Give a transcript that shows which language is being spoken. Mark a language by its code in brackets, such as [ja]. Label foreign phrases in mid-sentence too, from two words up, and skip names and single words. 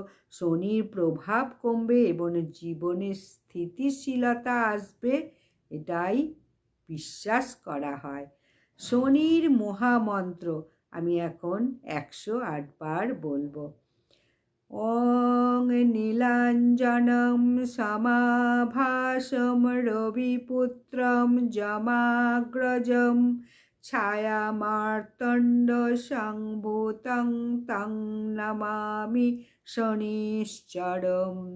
[bn] শনির প্রভাব কমবে এবং জীবনে স্থিতিশীলতা আসবে, এটাই বিশ্বাস করা হয়। শনির মহামন্ত্র আমি এখন 108 বার বলবো। [sa] ওং নীলাঞ্জনম সমাভাসম রবিপুত্রম যমাগ্রজম ছায়ামার্তণ্ড সংভূতং তং নমামি শনিশ্চরম।